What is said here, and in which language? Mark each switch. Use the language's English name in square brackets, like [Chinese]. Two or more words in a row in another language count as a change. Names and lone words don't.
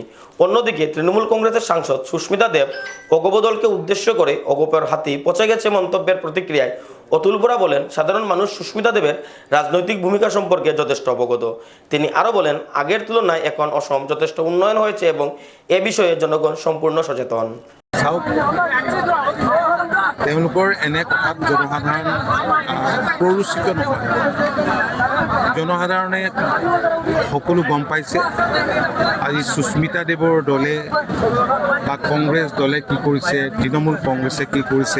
[Bangla] অন্যদিকে তৃণমূল কংগ্রেসের সাংসদ সুস্মিতা দেব অগপ দলকে উদ্দেশ্য করে অগপের হাতি পচে গেছে মন্তব্যের প্রতিক্রিয়ায় অতুল বরা বলেন, সাধারণ মানুষ সুস্মিতা দেবের রাজনৈতিক ভূমিকা সম্পর্কে যথেষ্ট অবগত। তিনি আরও বলেন, আগের তুলনায় এখন অসম যথেষ্ট উন্নয়ন হয়েছে এবং এ বিষয়ে জনগণ সম্পূর্ণ সচেতন। [Assamese] তেওঁলোকৰ এনে কথাত জনসাধাৰণ প্ৰৰোচিত নহয়। জনসাধাৰণে সকলো গম পাইছে আজি সুস্মিতা দেৱৰ দলে বা কংগ্ৰেছ দলে কি কৰিছে, তৃণমূল কংগ্ৰেছে কি কৰিছে।